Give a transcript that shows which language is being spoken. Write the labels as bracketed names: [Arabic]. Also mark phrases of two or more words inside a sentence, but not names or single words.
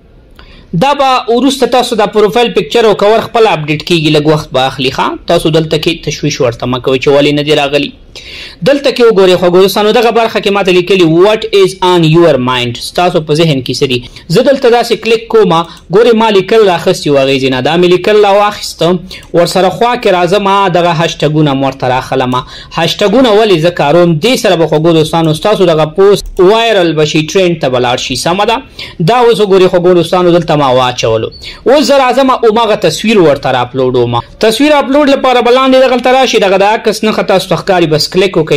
[Pashto] دا به وروسته تاسو دا پروفایل پکچر او کور خپل اپډیټ کیږي لږ وخت به اخلي ښه تاسو دلته کې تشویش ورته مه کوئ چې ولې نه دی راغلی دلته کې وګورئ خوږو دوستانو دغه برخه کې ماته لیکلي [English] what is on your mind [Pashto] ستاسو په ذهن کې څه دي زه دلته داسې کلیک کوم ګورئ ما لیکل راخیستي و هغې ځای نه دا مې لیکل راواخیسته ورسره خوا کې راځم دغه هشټګونه م ورته راخلم هشټګونه ولې زه کاروم دې سره به خوږو دوستانو ستاسو دغه پوسټ وایرل به شي ټرینډ ته به لاړ شي سمه ده دا اوس وګورئ خوږو دوستانو دلته ما واچولو اوس زه راځم هماغه تصویر ورته راپلوډوم تصویر اپلوډ لپاره به لاندې دغلته راشي دغه د عکس نښه تاسو ته ښکاري بس کلیک